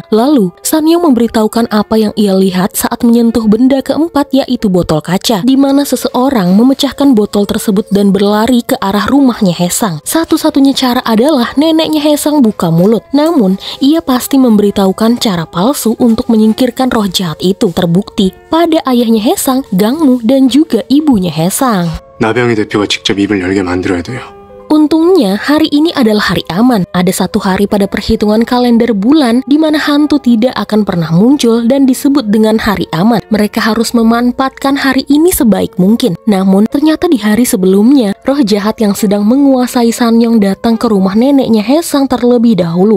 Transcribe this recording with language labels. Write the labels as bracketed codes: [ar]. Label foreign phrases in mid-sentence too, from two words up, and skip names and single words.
[id] Lalu, Sanyong memberitahukan apa yang ia lihat saat menyentuh benda keempat, yaitu botol kaca, di mana seseorang memecahkan botol tersebut dan berlari ke arah rumahnya Haesang. Satu-satunya cara adalah neneknya Haesang buka mulut. Namun, ia pasti memberitahukan cara palsu untuk menyingkirkan roh jahat itu. Terbukti pada ayahnya Haesang, Gangmu, dan juga ibunya Haesang. [ko] 나병희 대표가 직접 입을 열게 만들어야 돼요. [id] Untungnya, hari ini adalah hari aman. Ada satu hari pada perhitungan kalender bulan di mana hantu tidak akan pernah muncul dan disebut dengan hari aman. Mereka harus memanfaatkan hari ini sebaik mungkin. Namun, ternyata di hari sebelumnya, roh jahat yang sedang menguasai Sanyong datang ke rumah neneknya Haesang terlebih dahulu.